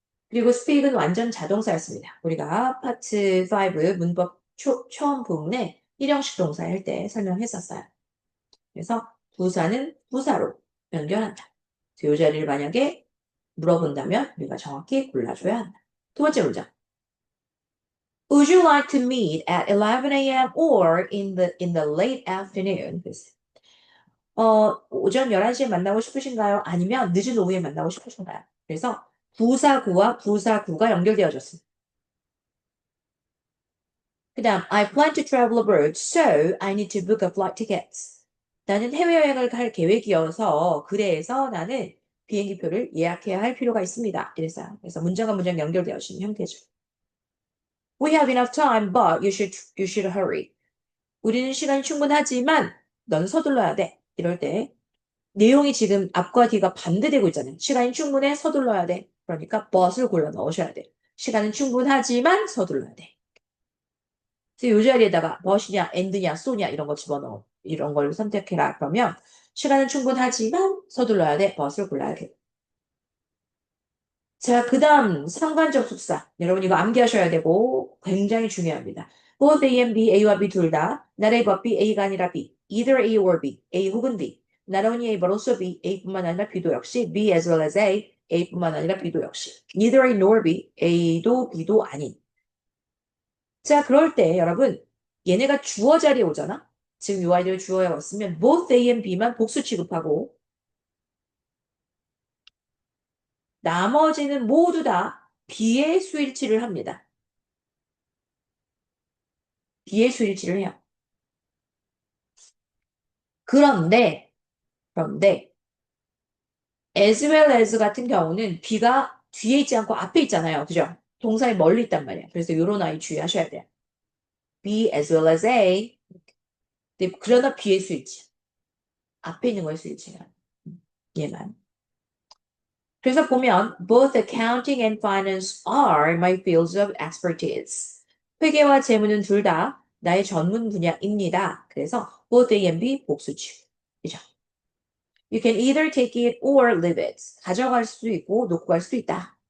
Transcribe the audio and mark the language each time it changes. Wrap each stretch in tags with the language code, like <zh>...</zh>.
<ko>그리고 speak은 완전 자동사였습니다. 우리가 파트 5 문법 처음 부분에 일형식 동사 할 때 설명했었어요. 그래서 부사는 부사로 연결한다. 이 자리를 만약에 물어본다면 우리가 정확히 골라줘야 한다. 두 번째 문장.</ko> <en>Would you like to meet at 11 a.m. or in the late afternoon?</en> <ko>오전 11시에 만나고 싶으신가요? 아니면 늦은 오후에 만나고 싶으신가요? 그래서 부사구와 부사구가 연결되어졌습니다. 그 다음,</ko> <en>I plan to travel abroad, so I need to book a flight tickets.</en> <ko>나는 해외여행을 갈 계획이어서 그래서 나는 비행기표를 예약해야 할 필요가 있습니다. 이래서 그래서 문장과 문장 연결되어진 형태죠.</ko> <en>We have enough time, but you should hurry.</en> <ko>우리는 시간이 충분하지만 넌 서둘러야 돼. 이럴 때 내용이 지금 앞과 뒤가 반대되고 있잖아요. 시간이 충분해, 서둘러야 돼. 그러니까 but을 골라 넣으셔야 돼. 시간은 충분하지만 서둘러야 돼. 그래서 이 자리에다가 but이냐, and냐, so냐 이런 거 집어넣어. 이런 걸 선택해라. 그러면 시간은 충분하지만 서둘러야 돼. but을 골라야 돼. 자, 그 다음 상관 접속사. 여러분 이거 암기하셔야 되고 굉장히 중요합니다. both A and B, A와 B 둘 다. not A but B, A가 아니라 B. either A or B, A 혹은 B. not only A but also B, A뿐만 아니라 B도 역시 B as well as A, A뿐만 아니라 B도 역시.</ko> <en>Neither A nor B.</en> <ko>A도 B도 아닌. 자, 그럴 때 여러분 얘네가 주어 자리에 오잖아. 지금 이 아이들 주어에 왔으면 both A and B만 복수 취급하고 나머지는 모두 다 B의 수일치를 합니다. B의 수일치를 해요. 그런데 as well as 같은 경우는 B가 뒤에 있지 않고 앞에 있잖아요. 그죠? 동사에 멀리 있단 말이야. 그래서 이런 아이 주의하셔야 돼요.</ko> <en>B as well as A.</en> <ko>근데 그러나 B의 수일치. 앞에 있는 거의 수일치가. 얘만. 그래서 보면</ko> <en>both accounting and finance are my fields of expertise.</en> <ko>회계와 재무는 둘 다 나의 전문 분야입니다. 그래서 both A and B 복수치. 그죠?</ko> <en>You can either take it or leave it.</en> <ko>가져갈 수도 있고 놓고 갈 수도 있다.</ko>